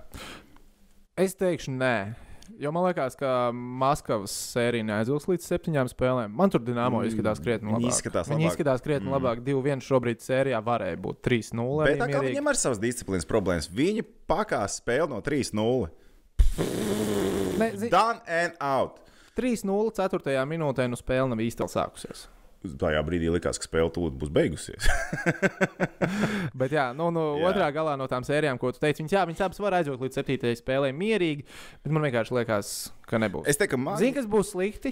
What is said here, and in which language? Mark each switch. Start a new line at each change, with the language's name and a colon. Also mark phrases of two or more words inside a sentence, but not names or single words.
Latvian: Es teikšu nē, jo man liekas, ka Maskavas sērija neaizvilks līdz 7 spēlēm. Man tur Dinamo izskatās krietni labāk. Viņi izskatās krietni labāk. 2-1 šobrīd sērijā varēja būt 3-0. Bet tā kā viņiem ar savas disciplīnas problēmas, viņi pakās spēli no 3-0.
English: Done and out.
Latvian: 3-0 4. minūtē no spēle nav īsti sākusies. Tajā brīdī likās, ka spēle tūlīt būs beigusies. Bet jā, otrā galā no tām sērijām, ko tu teici, viņas abas var aizvilkt līdz 7. spēlē mierīgi, bet man vienkārši liekas, ka nebūs. Es teiktu, ka Zini, kas būs slikti?